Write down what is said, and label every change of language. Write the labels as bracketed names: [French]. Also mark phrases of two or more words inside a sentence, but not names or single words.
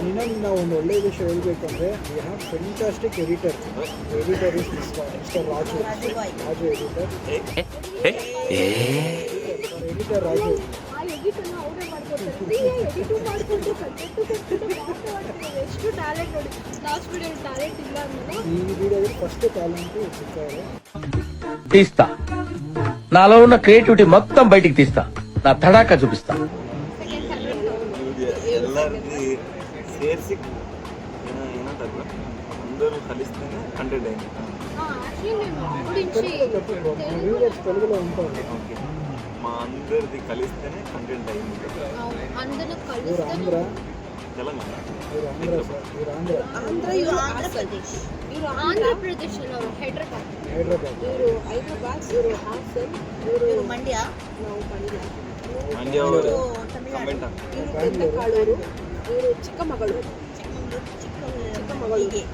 [Kannada] ಇನ್ನೊಂದು ನಾವು ಒಂದು ಒಳ್ಳೆಯ ವಿಷಯ ಹೇಳಬೇಕಂದ್ರೆ [English] we have fantastic editor is mister [Kannada] ರಾಜು ಎಡಿಟರ್ ರಾಜು. ಆ ಎಡಿಟನ್ನು ಅವರೇ ಮಾಡ್ಕೊಡ್ತಾರೆ. ಎಡಿಟು ಮಾಡಿಕೊಂಡು ಕಂಟೆಂಟು ಮಾತಾಡ್ತಾರೆ. ಎಷ್ಟು ಟ್ಯಾಲೆಂಟ್ ನೋಡಿ. [English] last video talent [Kannada] ಇಲ್ಲ ಅನ್ನೋದು ಈ ವಿಡಿಯೋದಲ್ಲಿ [English] first talent [Kannada] ಸಿಕ್ಕಾರೆ. [Telugu] తీస్తా నాలో ఉన్న క్రియేటివిటీ మొత్తం బయటికి తీస్తా. నా తడాకా చూపిస్తా. [Kannada] ಎಲ್ಲರಿಗೂ ಸೇರಿಸಿ ಏನೋ ತಗೋ [Telugu] అందరూ కలిస్తేనే కంటెంట్ అయింది. యాక్చువల్లీ మేము గురించి వ్యూవర్స్ తెలుగులో ఉంటారు. ఓకే, మా అందరిది కలిస్తేనే కంటెంట్ అయింది. అందరూ [Kannada] ఇವ್ರು [Telugu] కలిసి [Kannada] ಆಂಧ್ರ ತೆಲಂಗಾಣ ಇವರು ಆಂಧ್ರ ಸರ್, ಇವರು ಆಂಧ್ರ, ಇವರು ಹಾಸನ್. ಇವರು ಆಂಧ್ರ ಪ್ರದೇಶನವರು ಹೈದ್ರಾಬಾದ್. ಹೈದ್ರಾಬಾದ್. ಇವರು ಹೈದರಾಬಾದ್, ಇವರು ಹಾಸನ್, ಇವರು ಮಂಡ್ಯ, ನಾವು ಮಂಡ್ಯ ಅವರು ಕಮೆಂಟ್ ಇವರು ಬೆಂದಕಾಳೂರು, ಇವರು ಚಿಕ್ಕಮಗಳೂರು. ಚಿಕ್ಕಮಗಳೂರು